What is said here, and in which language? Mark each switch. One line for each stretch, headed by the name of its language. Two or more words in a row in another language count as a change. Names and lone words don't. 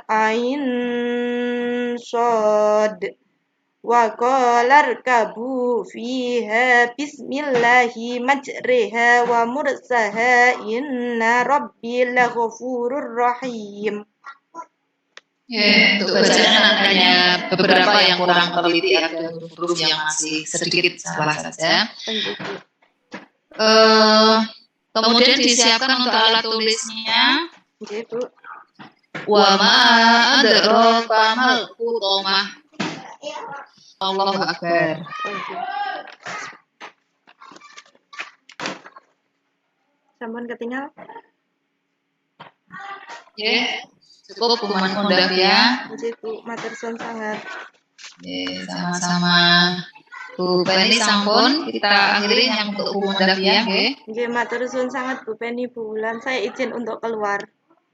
Arabic: عين صاد. وقال اركبوا فيها بسم الله مجريها ومرساها إن ربي لغفور رحيم. Ya,
Indonesian: untuk bacaan hanya beberapa yang kurang teliti, ada huruf-huruf yang masih sedikit salah saja. Kemudian disiapkan untuk alat tulisnya. Oke, Bu.
Arabic: وما أدراك ما الحطمة. الله أكبر.
Javanese: Sampun ketinggal.
Indonesian: Ya, cukup Bu Mundafia. Oke,
Javanese: Bu, matur suwun sangat.
Indonesian: Ya, sama-sama. Bu Penny sampun, kita akhiri yang untuk Bu Mundafia, nggih.
Javanese: Nggih, matur suwun sangat Bu Penny, Bu Wulan.
Indonesian: Saya izin untuk keluar.